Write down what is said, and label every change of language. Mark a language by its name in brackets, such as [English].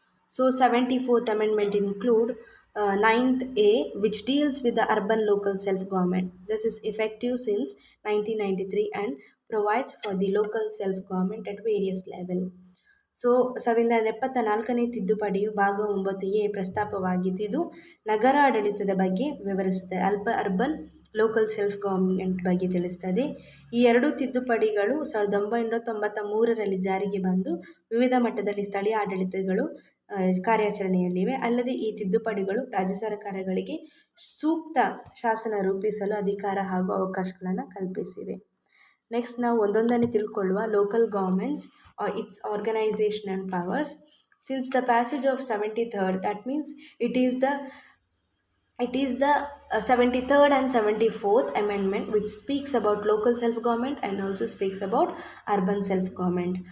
[English] So 74th Amendment include 9th A, which deals with the urban local self-government. This is effective since 1993 and provides for the local self-government at various level. [Kannada] So 74ನೇ ತಿದ್ದುಪಡಿಯು ಭಾಗ 9A ಪ್ರಸ್ತಾಪವಾಗಿದ್ದು ಇದು ನಗರ ಆಡಳಿತದ ಬಗ್ಗೆ ವಿವರಿಸುತ್ತದೆ. [English] urban local self government [Kannada] ಬಗ್ಗೆ ತಿಳಿಸ್ತದೆ. ಈ 2 ತಿದ್ದುಪಡಿಗಳು 1993ರಲ್ಲಿ ಜಾರಿಗೆ ಬಂದು ವಿವಿಧ ಮಟ್ಟದಲ್ಲಿ ಸ್ಥಳೀಯ ಆಡಳಿತಗಳು ಕಾರ್ಯಾಚರಣೆಯಲ್ಲಿವೆ. ಅಲ್ಲದೆ ಈ ತಿದ್ದುಪಡಿಗಳು ರಾಜ್ಯ ಸರ್ಕಾರಗಳಿಗೆ ಸೂಕ್ತ ಶಾಸನ ರೂಪಿಸಲು ಅಧಿಕಾರ ಹಾಗೂ ಅವಕಾಶಗಳನ್ನು ಕಲ್ಪಿಸಿವೆ. [English] next [Kannada] ನಾವು ಒಂದೊಂದನ್ನೇ ತಿಳ್ಕೊಳ್ಳುವ. [English] Local governments, its organisation and powers. Since the passage of 73rd, that means it is the 73rd and 74th Amendment which speaks about local self-government and also speaks about urban self-government.